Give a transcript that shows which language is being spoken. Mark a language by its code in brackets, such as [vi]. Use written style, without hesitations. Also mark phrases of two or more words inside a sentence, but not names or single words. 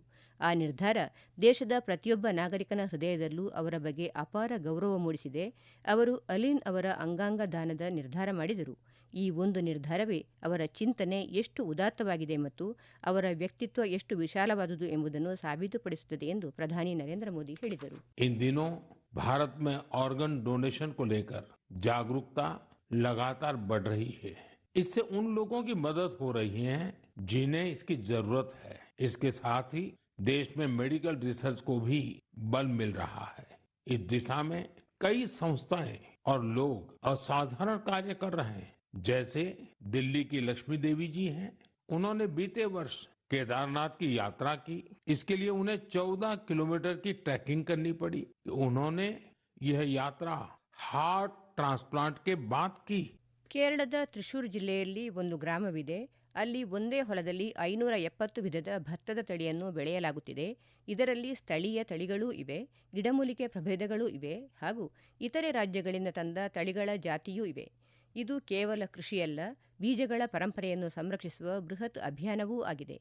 [kn] ಆ ನಿರ್ಧಾರ ದೇಶದ ಪ್ರತಿಯೊಬ್ಬ ನಾಗರಿಕನ ಹೃದಯದಲ್ಲೂ ಅವರ ಬಗ್ಗೆ ಅಪಾರ ಗೌರವ ಮೂಡಿಸಿದೆ. ಅವರು ಅಲಿನ್ ಅವರ ಅಂಗಾಂಗ ದಾನದ ನಿರ್ಧಾರ ಮಾಡಿದರು. ಈ ಒಂದು ನಿರ್ಧಾರವೇ ಅವರ ಚಿಂತನೆ ಎಷ್ಟು ಉದಾತ್ತವಾಗಿದೆ ಮತ್ತು ಅವರ ವ್ಯಕ್ತಿತ್ವ ಎಷ್ಟು ವಿಶಾಲವಾದುದು ಎಂಬುದನ್ನು ಸಾಬೀತುಪಡಿಸುತ್ತದೆ ಎಂದು ಪ್ರಧಾನಿ ನರೇಂದ್ರ ಮೋದಿ ಹೇಳಿದರು. [hi] इन दिनों भारत में [en] organ donation [hi] को लेकर जागरूकता लगातार बढ़ रही है. इससे उन लोगों की मदद हो रही है जिन्हें इसकी जरूरत है. इसके साथ ही देश में [en] medical research [hi] को भी बल मिल रहा है. इस दिशा में कई संस्थाएं और लोग असाधारण कार्य कर रहे हैं. जैसे दिल्ली की लक्ष्मी देवी जी हैं. उन्होंने बीते वर्ष केदारनाथ की यात्रा की. इसके लिए उन्हें 14 किलोमीटर की ट्रैकिंग करनी पड़ी. उन्होंने यह यात्रा [en] heart transplant [hi] के बाद की. [kn] ಕೇರಳದ ತ್ರಿಶೂರ್ ಜಿಲ್ಲೆಯಲ್ಲಿ ಒಂದು ಗ್ರಾಮವಿದೆ. ಅಲ್ಲಿ ಒಂದೇ ಹೊಲದಲ್ಲಿ 570 ವಿಧದ ಭತ್ತದ ತಳಿಯನ್ನು ಬೆಳೆಯಲಾಗುತ್ತಿದೆ. ಇದರಲ್ಲಿ ಸ್ಥಳೀಯ ತಳಿಗಳೂ ಇವೆ, ಗಿಡಮೂಲಿಕೆ ಪ್ರಭೇದಗಳೂ ಇವೆ ಹಾಗೂ ಇತರೆ ರಾಜ್ಯಗಳಿಂದ ತಂದ ತಳಿಗಳ ಜಾತಿಯೂ ಇವೆ. ಇದು ಕೇವಲ ಕೃಷಿಯಲ್ಲ, ಬೀಜಗಳ ಪರಂಪರೆಯನ್ನು ಸಂರಕ್ಷಿಸುವ ಬೃಹತ್ ಅಭಿಯಾನವೂ ಆಗಿದೆ.